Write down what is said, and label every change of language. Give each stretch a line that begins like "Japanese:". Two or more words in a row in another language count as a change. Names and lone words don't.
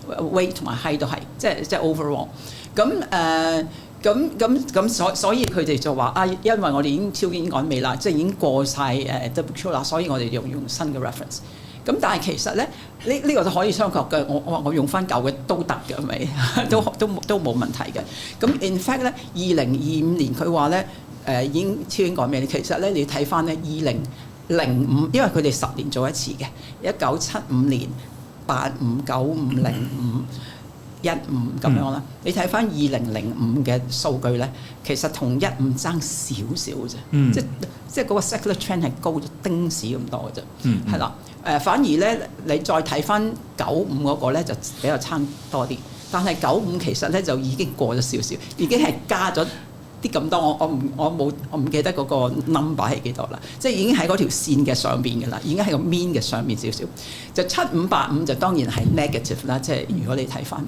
Cantonese: weight 同埋 height 都係，即係 overall。所以佢哋就話啊，因為我哋已經超英趕美啦，即係已經過晒WHO 啦，所以我哋用新嘅 reference。咁但係其實咧，呢個都可以商榷嘅。我用翻舊嘅都得嘅，係咪？都冇問題嘅。咁
English: in fact
Cantonese: 咧，2025年佢話咧已經超英趕美。其實咧你睇翻咧2005，因為佢哋10年做一次嘅，1975年、85、95、05。15咁樣啦，你睇翻2005嘅數據咧，其實同15爭少少啫，即係嗰個
English: secular trend
Cantonese: 係高咗丁士咁多嘅啫，係啦，反而咧你再睇翻95嗰個咧就比較差多啲，但係95其實咧就已經過咗少少，已經係加咗啲咁多，我唔記得嗰個 number 係幾多啦，即係已經喺嗰條線嘅上邊嘅啦，已經喺個 mean 嘅上邊少少，就75、85就當然係 negative 啦，即係如果你睇翻。